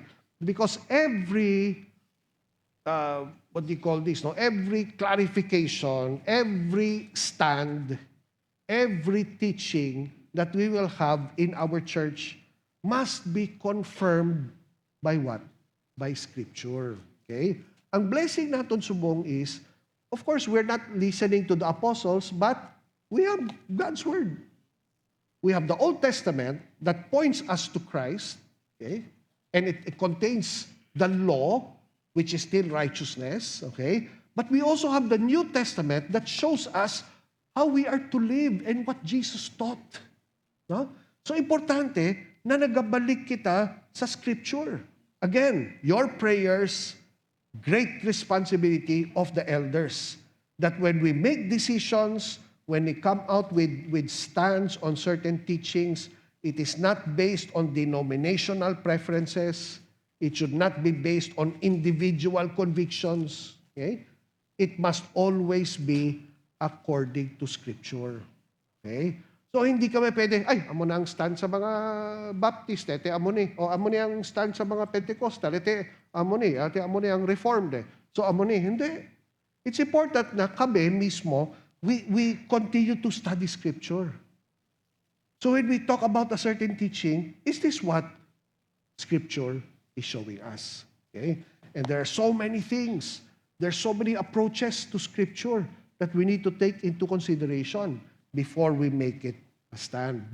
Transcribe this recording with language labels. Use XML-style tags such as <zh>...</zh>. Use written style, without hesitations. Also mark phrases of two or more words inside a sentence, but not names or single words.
<en>Because every every clarification, every stand, every teaching that we will have in our church must be confirmed by what? By Scripture. Okay?</en> <hil>Ang blessing natin subong</hil> <en>is, of course, we're not listening to the apostles, but we have God's Word. We have the Old Testament that points us to Christ, okay? And it contains the law, which is still righteousness, okay? But we also have the New Testament that shows us how we are to live and what Jesus taught.</en> <hil>No? So importante na nagabalik kita sa Scripture.</hil> <en>Again, your prayers, great responsibility of the elders. That when we make decisions, when we come out with stands on certain teachings, it is not based on denominational preferences. It should not be based on individual convictions. Okay? It must always be according to Scripture. Okay? So,</en> <hil>hindi kami pwede, amo na ang stand sa mga Baptist, amo ni. O, amo ni ang stand sa mga Pentecostal, amo ni. Amo ni ang Reformed. So, amo ni. Hindi.</hil> <en>It's important</en> <hil>na kami mismo,</hil> <en>we continue to study Scripture. So, when we talk about a certain teaching, is this what Scripture is showing us? Okay? And there are so many things There's so many approaches to Scripture that we need to take into consideration before we make it a stand.</en>